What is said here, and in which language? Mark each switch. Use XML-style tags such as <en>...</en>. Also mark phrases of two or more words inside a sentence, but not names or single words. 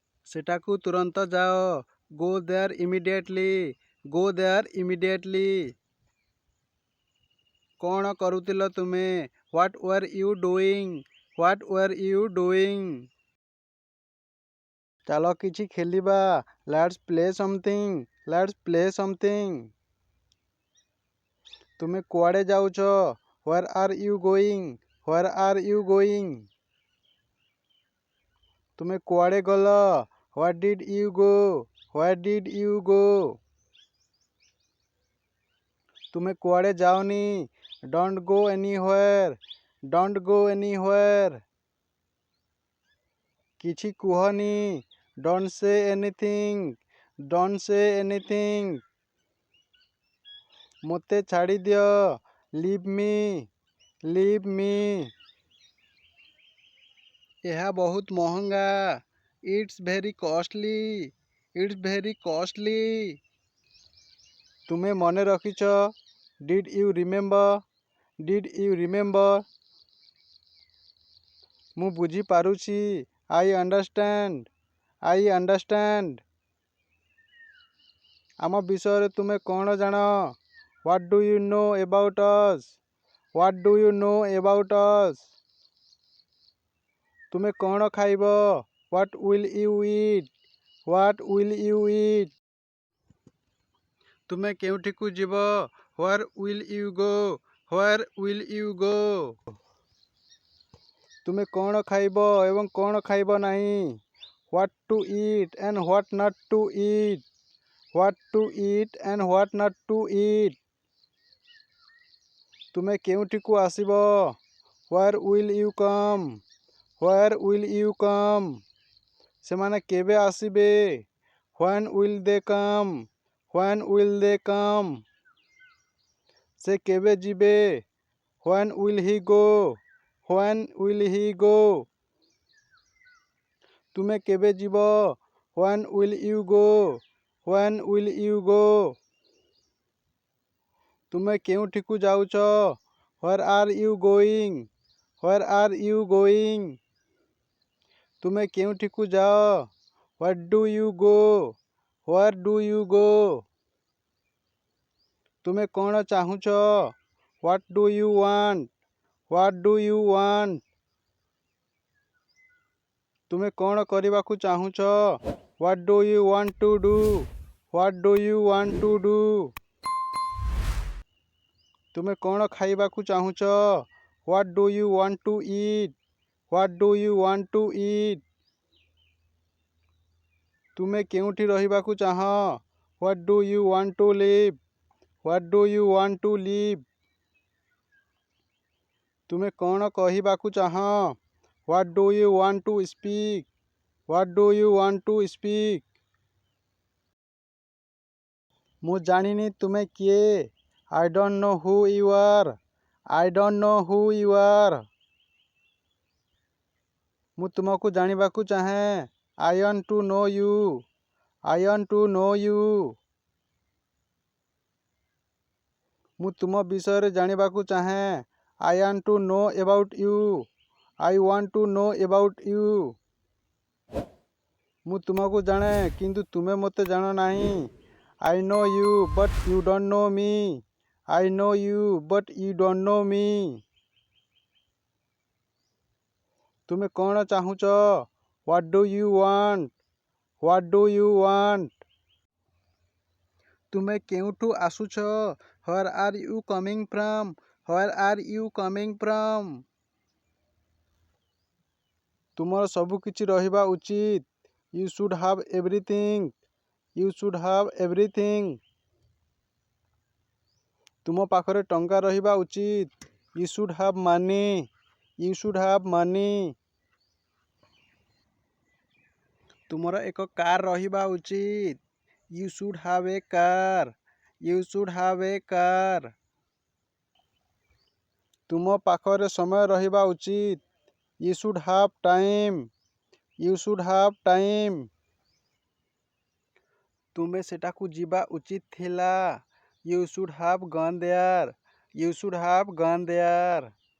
<or>ସେଠାକୁ ତୁରନ୍ତ ଯାଅ।</or> <en>Go there immediately. Go there immediately.</en> <or>କ'ଣ କରୁଥିଲ ତୁମେ?</or> <en>What were you doing? What were you doing?</en> <or>ଚାଲ କିଛି ଖେଳିବା।</or> <en>Let's play something. Let's play something.</en> <or>ତୁମେ କୁଆଡ଼େ ଯାଉଛ?</or> <en>Where are you going? Where are you going?</en> <or>ତୁମେ କୁଆଡ଼େ ଗଲ?</or> <en>Where did you go? Where did you go?</en> <or>ତୁମେ କୁଆଡ଼େ ଯାଅନି?</or> <en>Don't go anywhere. Don't go anywhere.</en> <or>କିଛି କୁହନି।</or> <en>Don't say anything. Don't say anything.</en> <or>ମୋତେ ଛାଡ଼ିଦିଅ।</or> <en>Leave me. Leave me.</en> <or>ଏହା ବହୁତ ମହଙ୍ଗା।</or> <en>It's very costly. It's very costly.</en> <or>ତୁମେ ମନେ ରଖିଛ?</or> <en>Did you remember? Did you remember?</en> <or>ମୁଁ ବୁଝିପାରୁଛି।</or> <en>I understand. I understand.</en> <or>ଆମ ବିଷୟରେ ତୁମେ କ'ଣ ଜାଣ?</or> <en>What do you know about us? What do you know about us?</en> <or>ତୁମେ କ'ଣ ଖାଇବ?</or> <en>What will you eat? What will you eat?</en> <or>ତୁମେ କେଉଁଠିକୁ ଯିବ?</or> <en>Where will you go? Where will you go?</en> <or>ତୁମେ କ'ଣ ଖାଇବ ଏବଂ କ'ଣ ଖାଇବ ନାହିଁ?</or> <en>What to eat and what not to eat? What to eat and what not to eat?</en> <or>ତୁମେ କେଉଁଠିକୁ ଆସିବ?</or> <en>Where will you come? Where will you come?</en> <or>ସେମାନେ କେବେ ଆସିବେ?</or> <en>When will they come? When will they come?</en> <or>ସେ କେବେ ଯିବେ?</or> <en>When will he go? When will he go?</en> <or>ତୁମେ କେବେ ଯିବ?</or> <en>When will you go? When will you go?</en> <or>ତୁମେ କେଉଁଠିକୁ ଯାଉଛ?</or> <en>Where are you going? Where are you going?</en> <or>ତୁମେ କେଉଁଠିକୁ ଯାଅ?</or> <en>Where do you go? Where do you go?</en> <or>ତୁମେ କ'ଣ ଚାହୁଁଛ?</or> <en>What do you want? What do you want?</en> <or>ତୁମେ କ'ଣ କରିବାକୁ ଚାହୁଁଛ?</or> <en>What do you want to do? What do you want to do?</en> <or>ତୁମେ କ'ଣ ଖାଇବାକୁ ଚାହୁଁଛ?</or> <en>What do you want to eat? What do you want to eat?</en> <or>ତୁମେ କେଉଁଠି ରହିବାକୁ ଚାହଁ?</or> <en>What do you want to live? What do you want to live?</en> <or>ତୁମେ କ'ଣ କହିବାକୁ ଚାହଁ?</or> <en>What do you want to speak? What do you want to speak?</en> <or>ମୁଁ ଜାଣିନି ତୁମେ କିଏ?</or> <en>I don't know who you are. I don't know who you are.</en> <or>ମୁଁ ତୁମକୁ ଜାଣିବାକୁ ଚାହେଁ.</or> <en>I want to know you. I want to know you.</en> <or>ମୁଁ ତୁମ ବିଷୟରେ ଜାଣିବାକୁ ଚାହେଁ.</or> <en>I want to know about you. I want to know about you.</en> <or>ମୁଁ ତୁମକୁ ଜାଣେ କିନ୍ତୁ ତୁମେ ମୋତେ ଜାଣ ନାହିଁ.</or> <en>I know you but you don't know me. I know you but you don't know me.</en> <or>ତୁମେ କ'ଣ ଚାହୁଁଛ?</or> <en>What do you want? What do you want?</en> <or>ତୁମେ କେଉଁଠୁ ଆସୁଛ?</or> <en>Where are you coming from? Where are you coming from?</en> <or>ତୁମର ସବୁ କିଛି ରହିବା ଉଚିତ.</or> <en>You should have everything. You should have everything.</en> <or>ତୁମ ପାଖରେ ଟଙ୍କା ରହିବା ଉଚିତ.</or> <en>You should have money. You should have money.</en> <or>ତୁମର ଏକ କାର୍ ରହିବା ଉଚିତ.</or> <en>You should have a car. You should have a car.</en> <or>ତୁମ ପାଖରେ ସମୟ ରହିବା ଉଚିତ.</or> <en>You should have time. You should have time.</en> <or>ତୁମେ ସେଠାକୁ ଯିବା ଉଚିତ ଥିଲା.</or> <en>You should have gone there. You should have gone there.</en>